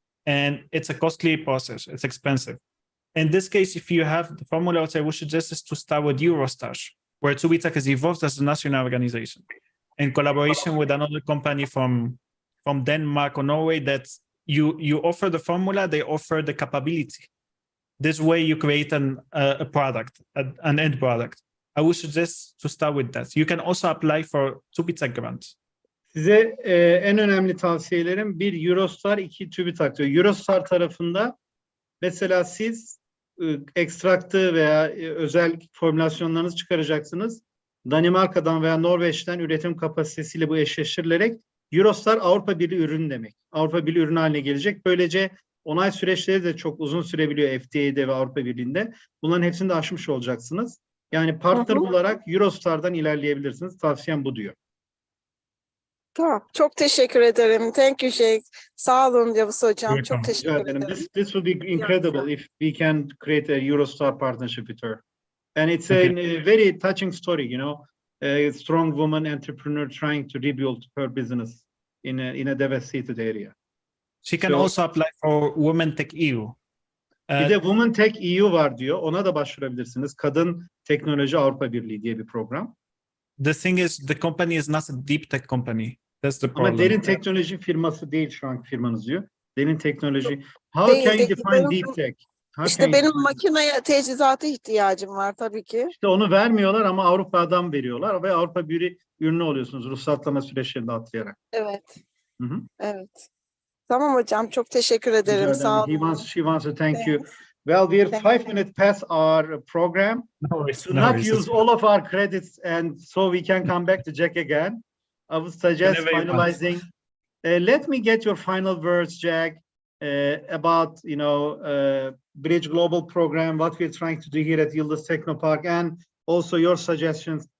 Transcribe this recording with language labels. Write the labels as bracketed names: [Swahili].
[English] And it's a costly process, it's expensive. In this case, if you have the formula, what I would suggest is to start with Eurostage, where TESSOUKI has evolved as a national organization in collaboration with another company from Denmark or Norway, that you offer the formula, they offer the capability. This way you create a product, an end product. I would suggest to start with that. You can also apply for TÜBİTAK grants. [Turkish] Size en önemli tavsiyelerim, bir Eurostar, iki TÜBİTAK diyor. Eurostar tarafında mesela siz ekstraktı veya özel formülasyonlarınızı çıkaracaksınız. Danimarka'dan veya Norveç'ten üretim kapasitesiyle bu eşleştirilerek Eurostar Avrupa Birliği ürün demek. Avrupa Birliği ürünü haline gelecek. Böylece onay süreçleri de çok uzun sürebiliyor FDA'de ve Avrupa Birliği'nde. Bunların hepsini de aşmış olacaksınız. Yani partner olarak Eurostar'dan ilerleyebilirsiniz. Tavsiyem bu diyor. Tamam. Çok teşekkür ederim. [English] Thank you Sheikh. [Turkish] Sağ olun Yavuz Hocam. Çok Rica teşekkür ederim. ederim. [English] This will be incredible if we can create a Eurostar partnership with her. And it's a very touching story, a strong woman entrepreneur trying to rebuild her business in a devastated area. She can also apply for Women Tech EU. [Turkish] Bir de Women Tech EU var diyor. Ona da başvurabilirsiniz. Kadın Teknoloji Avrupa Birliği diye bir program. [English] The thing is, the company is not a deep tech company. That's the problem. [Turkish] Ama derin teknoloji firması değil şu anki firmanız diyor. Derin teknoloji. [English] How can you define deep tech? [Turkish] İşte benim makineye teçhizata ihtiyacım var tabii ki. İşte onu vermiyorlar ama Avrupa'dan veriyorlar ve Avrupa Birliği ürünü oluyorsunuz ruhsatlama süreçlerinde atlayarak. Evet. Hı hı. Evet. Tamam hocam, çok teşekkür ederim. Sağ olun. [English] She wants to thank you. Well, we're 5 minutes past our program. No worries, to not use all of our credits, and so we can come back to Jack again. I would suggest finalizing. Let me get your final words, Jack, about Bridge Global Program, what we're trying to do here at Yıldız Technopark, and also your suggestions.